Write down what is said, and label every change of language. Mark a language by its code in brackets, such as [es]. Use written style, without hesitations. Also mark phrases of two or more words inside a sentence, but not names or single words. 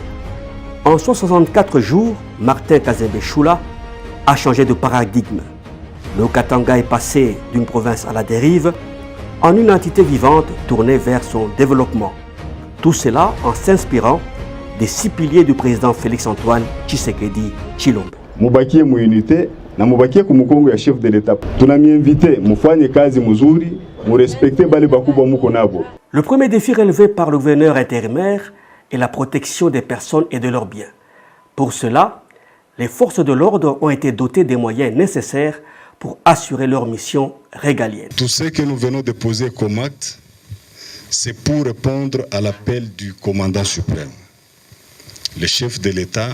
[fr] En 164 jours, Martin Kazembe Choula a changé de paradigme. Le Haut-Katanga est passé d'une province à la dérive en une entité vivante tournée vers son développement. Tout cela en s'inspirant des 6 piliers du président Félix-Antoine Tshisekedi Tshilombo. [sw] Mubakie mu unité na mubakie ku mukongo ya [fr] chef de l'État. [sw] Tunamiinvite mufanye kazi muzuri, mu respecte bale bakubwa muko nabo. [fr] Le premier défi relevé par le gouverneur intérimaire est la protection des personnes et de leurs biens. Pour cela, les forces de l'ordre ont été dotées des moyens nécessaires pour assurer leur mission régalienne. Tout ce que nous venons de poser comme acte, c'est pour répondre à l'appel du commandant suprême, le chef de l'État.